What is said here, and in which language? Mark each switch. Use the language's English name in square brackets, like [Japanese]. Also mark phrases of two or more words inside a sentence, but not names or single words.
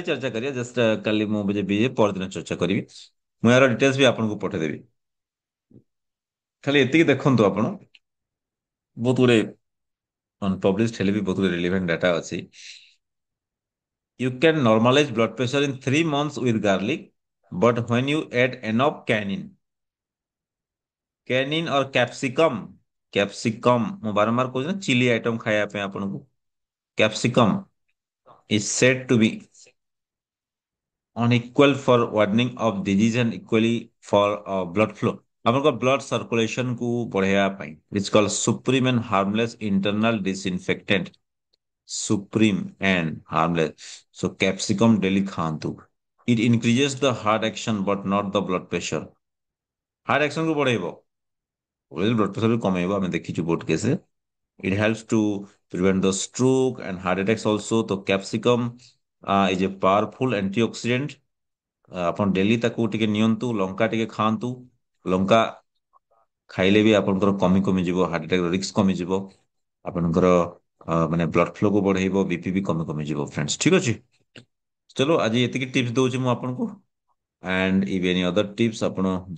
[Odia] ଚର୍ଚ୍ଚା କରିବା ଜଷ୍ଟ କାଲି ମୁଁ ଯିବି ପରଦିନ ଚର୍ଚ୍ଚା କରିବି ମୁଁ ଏହାର ଡିଟେଲ୍ସ ବି ଆପଣଙ୍କୁ ପଠେଇଦେବି ଖାଲି ଏତିକି ଦେଖନ୍ତୁ ଆପଣ ବହୁତ ଗୁଡେ ଅନପବ୍ଲିଶଡ ହେଲେ ବି ବହୁତ ଗୁଡେ [English] relevant data [Odia] ଅଛି [English] you can normalize blood pressure in 3 months with garlic but when you add enough canine canine or capsicum capsicum [Odia] ମୁଁ ବାରମ୍ବାର କହୁଛି ନା [English] chili item [Odia] ଖାଇବା ପାଇଁ ଆପଣଙ୍କୁ [English] capsicum is said to be unequal for warning of disease and equally for blood flow ଆପଣଙ୍କ blood circulation [Odia] କୁ ବଢେଇବା ପାଇଁ [English] it's called supreme and harmless internal disinfectant supreme and harmless so capsicum daily ଖାଆନ୍ତୁ it increases the heart action but not the blood pressure heart action [Odia] କୁ ବଢେଇବ [English] blood pressure [Odia] ବି କମେଇବ ଆମେ ଦେଖିଛୁ ବହୁତ କେସରେ [English] it helps to prevent the stroke and heart attacks also [Odia] ତ [English] capsicum is a powerful antioxidant [Odia] ଆପଣ ଡେଲି ତାକୁ ଟିକେ ନିଅନ୍ତୁ ଲଙ୍କା ଟିକେ ଖାଆନ୍ତୁ ଲଙ୍କା ଖାଇଲେ ବି ଆପଣଙ୍କର କମି କମିଯିବ [English] heart attack risk [Odia] କମିଯିବ ଆପଣଙ୍କର ମାନେ [English] blood flow [Odia] କୁ ବଢେଇବ ବିପି ବି କମି କମିଯିବ ଫ୍ରେଣ୍ଡସ୍ ଠିକ ଅଛି ଚलो ଆଜି ଏତିକି ଟିପ୍ସ ଦଉଛି ମୁଁ ଆପଣଙ୍କୁ [English] and if any other tips [Odia] ଆପଣ